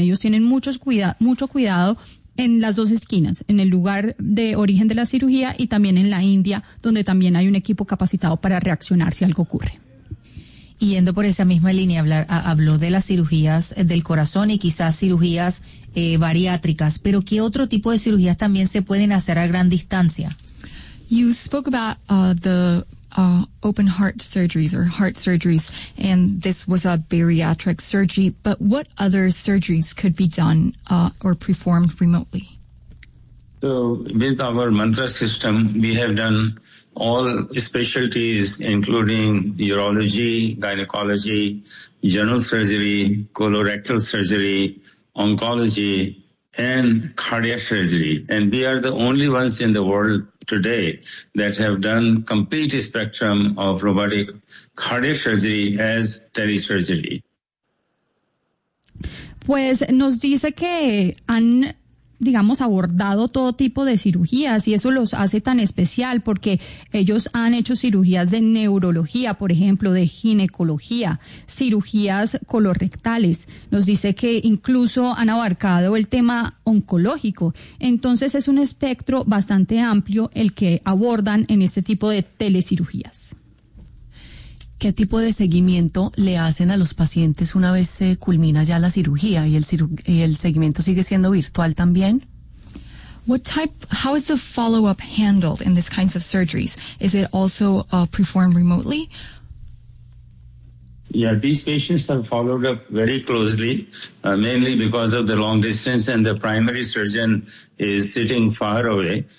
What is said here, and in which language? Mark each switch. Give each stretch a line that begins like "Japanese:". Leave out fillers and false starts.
Spanish: Ellos tienen mucho cuidado en las dos esquinas, en el lugar de origen de la cirugía y también en la India, donde también hay un equipo capacitado para reaccionar si algo ocurre. Yendo por esa misma línea, habló de las cirugías del corazón y quizás cirugías bariátricas, pero ¿qué otro tipo de cirugías también se pueden hacer a gran distancia?
English: You spoke about the open heart surgeries or heart surgeries, and this was a bariatric surgery, but what other surgeries could be done or performed remotely? So with our Mantra system, we have done all specialties, including urology, gynecology, general surgery, colorectal surgery, oncology, and cardiac surgery. And we are the only ones in the world today that have done complete spectrum of robotic cardiac surgery as telesurgery.
Spanish: Pues nos dice que han, digamos, abordado todo tipo de cirugías, y eso los hace tan especial porque ellos han hecho cirugías de neurología, por ejemplo, de ginecología, cirugías colorrectales. Nos dice que incluso han abarcado el tema oncológico. Entonces es un espectro bastante amplio el que abordan en este tipo de telecirugías. ¿Qué tipo de seguimiento le hacen a los pacientes una vez se culmina ya la cirugía y el seguimiento sigue siendo virtual también?
English: How is the follow-up handled in these kinds of surgeries? Is it also performed remotely? Yeah, these patients are followed up very closely, mainly because of the long distance and the primary surgeon is sitting far away.